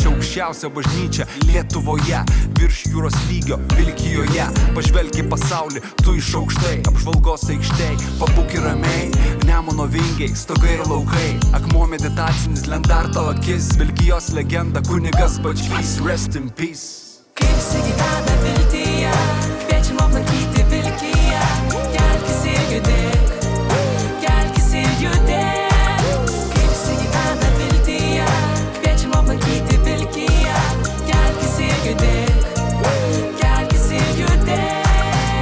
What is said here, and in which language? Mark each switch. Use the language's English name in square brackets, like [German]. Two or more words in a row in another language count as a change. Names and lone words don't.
[Lithuanian] Čia aukščiausia bažnyčia Lietuvoje, virš jūros lygio Vilkijoje. Pažvelk į pasaulį, tu iš aukštai, apžvalgos aikštėj, pabūki ramiai, Nemuno vingiai, stogai ir laukai, akmuo meditacinis, lendarto akis, Vilkijos legenda, kunigas Bačkys, [English] rest in peace. [Lithuanian] Kai visi gyvena viltyje, kviečiam aplankyti Vilkiją. Kelkis ir judėk, kelkis ir judėk. Kai visi gyvena viltyje, kviečiam aplankyti Vilkiją. Kelkis ir judėk, kelkis ir judėk.